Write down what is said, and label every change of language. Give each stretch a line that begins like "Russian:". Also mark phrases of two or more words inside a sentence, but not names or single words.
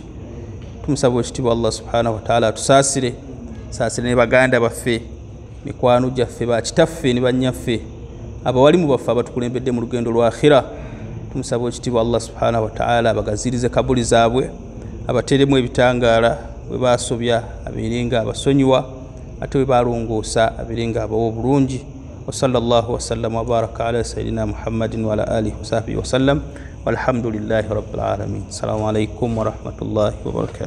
Ganda: Tumusaba ekitiibwa Allah
Arabic: سبحانه وتعالى
Ganda: atusaasire ne baganda baffe, mikwano gyaffe, bakitaffe ne bannyaffe, abawalimu baffe abatukulembedde mu lugendo lwa akhira. Tumusaba ekitiibwa Allah
Arabic: سبحانه وتعالى
Ganda: abagazirize kabuli zaabwe, abateremu ebitangaala bwe baasobya abiringa abasonyiwa, ate bwe balongoosa abiringa abawa obulungi.
Arabic: وصلى الله وسلم وبارك على سيدنا محمد وعلى آله وصحبه وسلم والحمد لله رب العالمين. السلام عليكم ورحمة الله وبركاته.